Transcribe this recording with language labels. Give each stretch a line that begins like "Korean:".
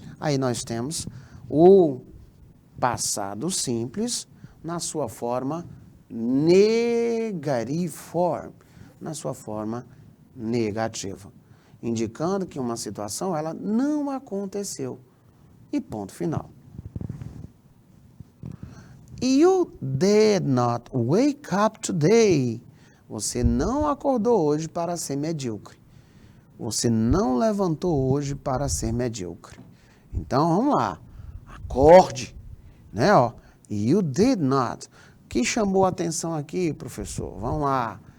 Portuguese: Aí nós temos o passado simples na sua forma
English: negative form,
Portuguese: na sua forma negativa, indicando que uma situação ela não aconteceu. E ponto final.
English: You did not wake up today.
Portuguese: Você não acordou hoje para ser medíocre. Você não levantou hoje para ser medíocre. Então, vamos lá. Acorde. Né, ó.
English: You did not.
Portuguese: O que chamou a atenção aqui, professor? Vamos lá.